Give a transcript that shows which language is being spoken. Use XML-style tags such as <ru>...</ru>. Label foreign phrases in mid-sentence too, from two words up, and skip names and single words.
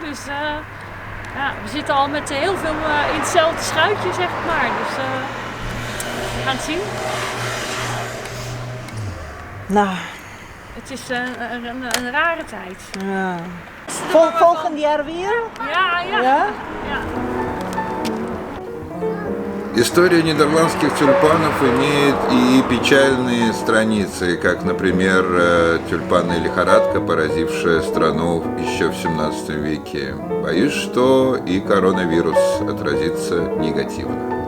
<nl>Dus ja, we zitten al met heel veel in hetzelfde schuitje, zeg ik maar. Dus we gaan het zien. Nou, Het is een rare tijd. ja. Volgend jaar weer? Ja, ja. Ja? Ja.</nl> <ru>История нидерландских тюльпанов имеет и печальные страницы, как, например, тюльпанная лихорадка, поразившая страну еще в 17 веке. Боюсь, что и коронавирус отразится негативно.</ru>